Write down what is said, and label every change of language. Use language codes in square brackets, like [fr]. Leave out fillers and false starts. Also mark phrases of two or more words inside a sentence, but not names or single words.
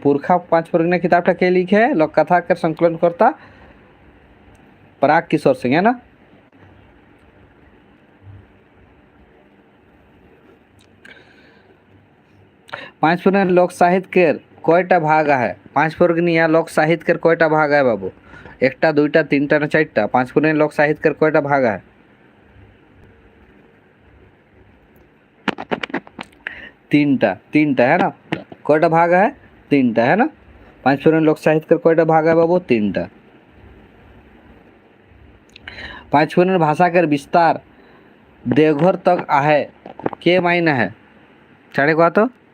[mag] पुरखा 5 फुर्गिया किताबटा के लिखे लोक कथा का संकलन करता पराग किशोर सिंह है ना। पाँच फुर्गिया लोक साहित्य के कयटा भाग है? 5 फुर्गिया लोक साहित्य के कयटा भाग है बाबू? 1टा 2टा 3टा ना 4टा? 5 फुर्गिया लोक साहित्य के कयटा भाग है? तीनटा तीनटा है ना, कयटा भाग है, तीनटा है ना। पाँच फोरन लोक साहित्य कयटा भाग है बाबू, तीनटा। पाँच फोरन भाषा के विस्तार देवघर तक आहे के मायने है, साढ़े कह तो।